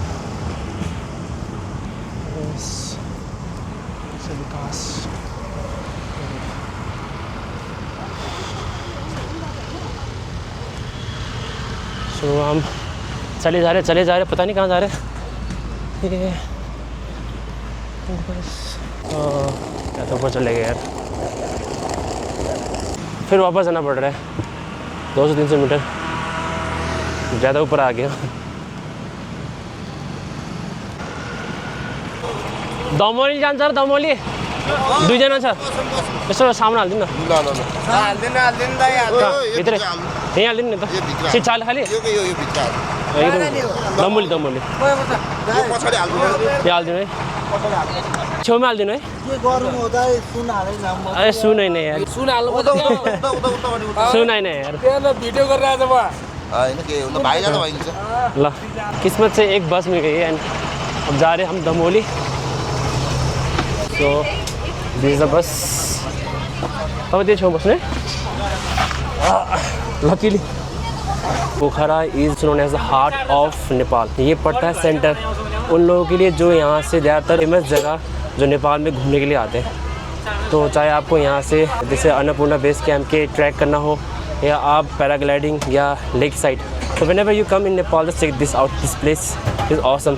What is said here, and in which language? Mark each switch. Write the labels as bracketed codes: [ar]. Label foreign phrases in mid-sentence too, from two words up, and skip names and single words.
[hi] तो हम चले जा रहे पता नहीं कहाँ जा रहे। ये क्या तो ऊपर चले गए यार, फिर वापस आना पड़ रहा है। 200-300 मीटर ज़्यादा ऊपर आ गया। [ne] दमोली जान सर, दमोली 2 जना छ यसो सामने हालिदिनु न। भित्रै यहीँ हालिदिनु नि त, सिट चाल खालि दमोली दमोली यहाँ हालिदिनु है, छेउमा हालिदिनु है। अरे सुन होइन यार, सुन होइन यार, भिडियो गरिरहेको [hi] ल किस्मत से एक बस मिल गई है एंड अब जा रहे हम दमोली। [en] so this is the bus. [ne] अब त्यो छेउ बस्ने [en] लकीली। Pokhara is known as the heart of Nepal. [hi] ये पड़ता है सेंटर उन लोगों के लिए जो यहाँ से ज़्यादातर फेमस जगह जो नेपाल में घूमने के लिए आते हैं। तो चाहे आपको यहाँ से जैसे अन्नपूर्णा बेस कैंप के ट्रैक करना हो या आप पैराग्लाइडिंग या लेक साइड, तो [en] whenever you come in Nepal just check this out, this place is awesome.